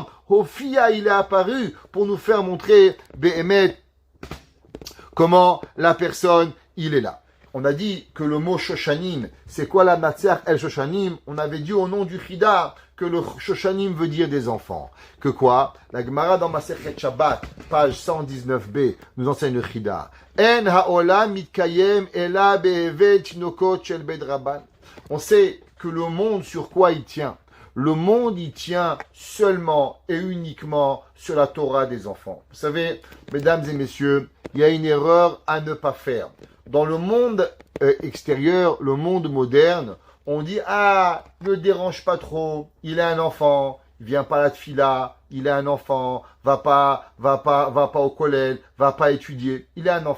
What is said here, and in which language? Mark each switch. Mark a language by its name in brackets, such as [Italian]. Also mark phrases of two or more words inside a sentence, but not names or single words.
[French] Hophia il est apparu pour nous faire montrer Behemet comment la personne il est là. On a dit que le mot Shoshanim, c'est quoi la matière El Shoshanim? On avait dit au nom du Chida que le Shoshanim veut dire des enfants. Que quoi? La Gemara dans Masechet Shabbat, page 119b, nous enseigne le Chida. [Hebrew] אין העולם מתקיים אלא בהבל תינוקות של בית רבן. [French] On sait que le monde sur quoi il tient? Le monde il tient seulement et uniquement sur la Torah des enfants. Vous savez, mesdames et messieurs, il y a une erreur à ne pas faire. Dans le monde extérieur, le monde moderne, on dit « Ah, ne le dérange pas trop, il est un enfant, il vient pas à la tfila, il est un enfant, va pas au collège, va pas étudier, il est un enfant.